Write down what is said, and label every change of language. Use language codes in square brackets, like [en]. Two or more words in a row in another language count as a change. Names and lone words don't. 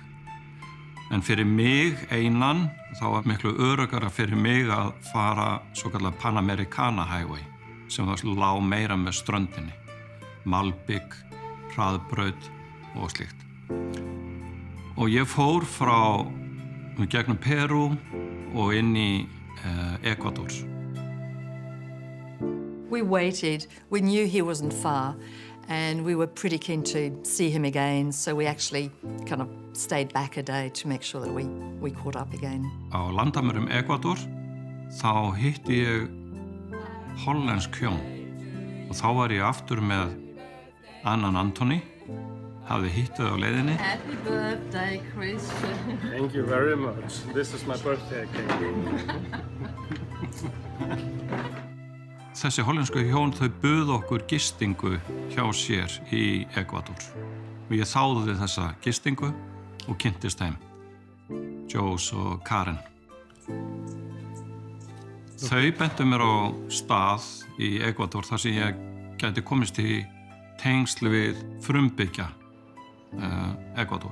[is] En fyrir mig einan þá var miklu öruggara fyrir mig að fara svokallað Panamericana Highway sem var lá meira með ströndinni. Malbik, hraðbraut og slíkt. Og ég fór frá gegnum Peru og inn í Ecuador. [en] We waited. We knew he wasn't far and we were pretty keen to see him again, so we actually kind of stayed back a day to make sure that we caught up again. [is] Á landamærum Ecuador þá hitti ég hollensk hjón og þá var ég aftur með annan Antoni. Hafði hitt þau á leiðinni. [en] Happy birthday, Christian. Thank you very much. This is my birthday cake. [is] Þessi hollensku hjón þau buðu okkur gistingu hjá sér í Ecuador. Og ég þáði þessa gistingu og kynntist þeim. Jós og Karen. Þau bentu mér á stað í Ecuador þar sem ég gæti komist í tengsl við frumbyggja Ecuador.